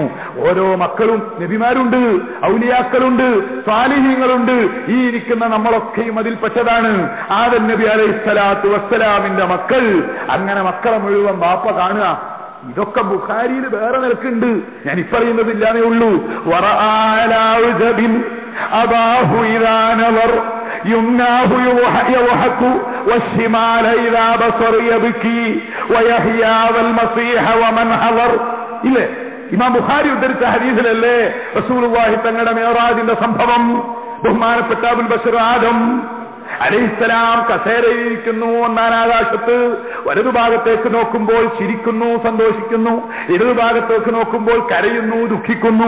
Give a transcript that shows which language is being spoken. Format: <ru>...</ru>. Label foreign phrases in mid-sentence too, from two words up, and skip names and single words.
<ml>ഓരോ മക്കളും നബിമാരുണ്ട്, ഔലിയാക്കളുണ്ട്, സാലിഹീങ്ങളുണ്ട്. ഈ ഇരിക്കുന്ന നമ്മളൊക്കെയും അതിൽപ്പെട്ടതാണ്. ആദം നബി</ml> <ar>عليه الصلاة والسلام</ar> <ml>മക്കൾ. അങ്ങനെ മക്കളെ മുഴുവൻ ബാപ്പ കാണുക. ഇതൊക്കെ ബുഖാരിയിൽ വേറെ നിലക്കുണ്ട്, ഞാൻ ഇപ്പറയുന്നതില്ലാന്നേ ഉള്ളൂ.</ml> <ar>يمناه يضحك والشمال إذا بصر يبكي ويحيى والمسيح ومن حضر.</ar> <ml>ഇല്ലേ, ഇമാം ബുഖാരി ഉദ്ധരിച്ച ഹദീസിലല്ലേ റസൂലുള്ളാഹി തങ്ങളുടെ മിഅ്റാജിന്റെ സംഭവം? ബഹുമാനപ്പെട്ട അബുൽ ബശർ ആദം അലൈഹിസ്സലാം കസേരയിരിക്കുന്നു ഒന്നാം ആകാശത്ത്. വലതുഭാഗത്തേക്ക് നോക്കുമ്പോൾ ചിരിക്കുന്നു, സന്തോഷിക്കുന്നു. ഇടതുഭാഗത്തേക്ക് നോക്കുമ്പോൾ കരയുന്നു, ദുഃഖിക്കുന്നു.</ml>